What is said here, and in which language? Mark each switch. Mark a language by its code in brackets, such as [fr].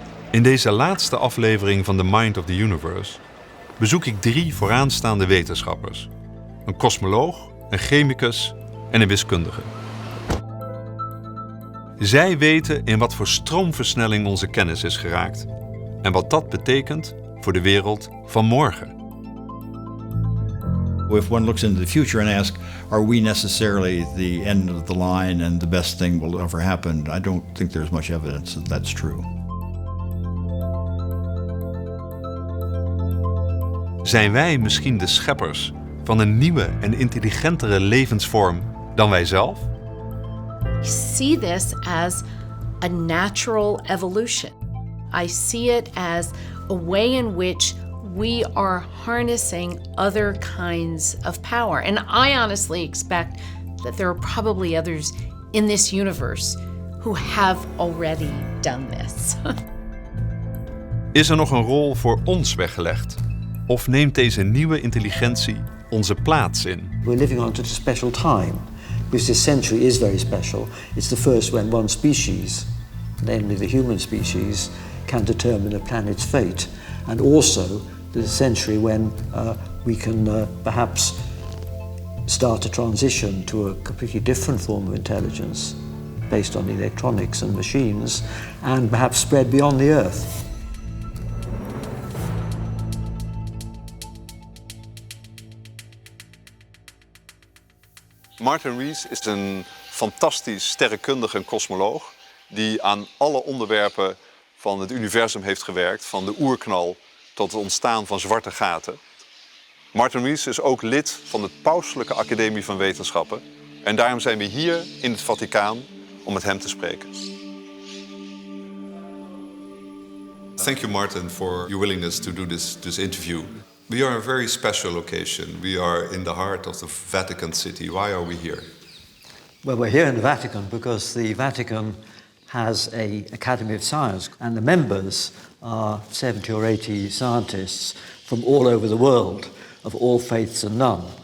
[nl] In deze laatste aflevering van The Mind of the Universe bezoek ik 3 vooraanstaande wetenschappers. Een kosmoloog, een chemicus en een wiskundige. Zij weten in wat voor stroomversnelling onze kennis is geraakt en wat dat betekent voor de wereld van morgen. [en] If one looks into the future and asks, are we necessarily the end of the line and the best thing will ever happen? I don't think there's much evidence that that's true. [nl] Zijn wij misschien de scheppers van een nieuwe en intelligentere levensvorm dan wij zelf? [en] I see this as a natural evolution. I see it as a way in which we are harnessing other kinds of power. And I honestly expect that there are probably others in this universe who have already done this. [nl] Is er nog een rol voor ons weggelegd? Of neemt deze nieuwe intelligentie onze plaats in? [en] We're living on such a special time, because this century is very special. It's the first when one species, namely the human species, can determine a planet's fate. And also the century when we can perhaps start a transition to a completely different form of intelligence based on electronics and machines, and perhaps spread beyond the Earth. [nl] Martin Rees is een fantastisch sterrenkundige en kosmoloog die aan alle onderwerpen van het universum heeft gewerkt, van de oerknal tot het ontstaan van zwarte gaten. Martin Rees is ook lid van de Pauselijke Academie van Wetenschappen en daarom zijn we hier in het Vaticaan om met hem te spreken. [en] Thank you, Martin, for your willingness to do this interview. We are a very special location. We are in the heart of the Vatican City. Why are we here? Well, we're here in the Vatican because the Vatican has an Academy of Science, and the members are 70 or 80 scientists from all over the world, of all faiths and none.